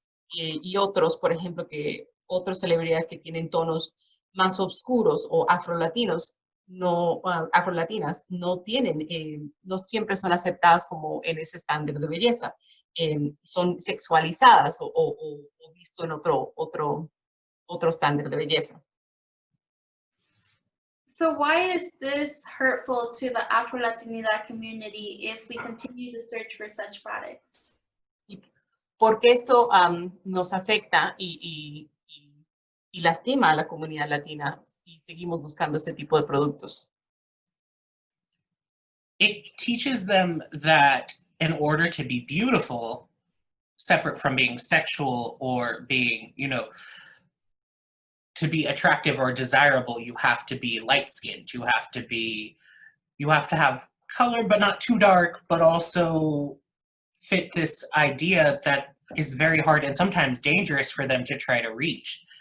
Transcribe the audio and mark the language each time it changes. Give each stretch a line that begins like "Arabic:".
Spanish: Y otros, por ejemplo, que otras celebridades que tienen tonos más oscuros o afrolatinos, no, afrolatinas no tienen, no siempre son aceptadas como en ese estándar de belleza. Son sexualizadas o visto en otro estándar de belleza.
English: So why is this hurtful to the Afro-Latinidad community if we continue to search for such products?
Spanish: Porque esto nos afecta y lastima a la comunidad latina y seguimos buscando este tipo de productos.
English: It teaches them that in order to be beautiful, separate from being sexual or being, to be attractive or desirable, you have to be light-skinned. You have to have color, but not too dark, but also fit this idea that is very hard and sometimes dangerous for them to try to reach.